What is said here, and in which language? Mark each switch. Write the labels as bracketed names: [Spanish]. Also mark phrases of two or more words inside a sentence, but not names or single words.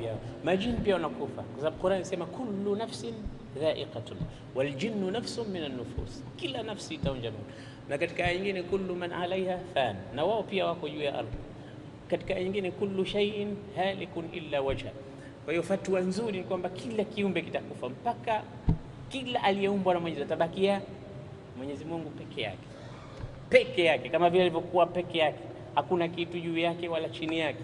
[Swahili] Majini pia wanakufa kwa sababu Qur'an inasema [Arabic] كل نفس ذائقة والجن نفس من النفوس, [Swahili] kila nafsi itaonja moto. Na katika aya nyingine [Arabic] كل من عليها فان, [Swahili] na wao pia wako juu ya ardhi. Katika aya nyingine [Arabic] كل شيء هالك إلا وجه. [Swahili] Kwa hiyo fatwa nzuri ni kwamba kila kiumbe kitakufa, mpaka kila aliyeumbwa na Mwenyezi atabakia Mwenyezi Mungu peke yake, kama vile alivyokuwa peke yake, hakuna kitu juu yake wala chini yake.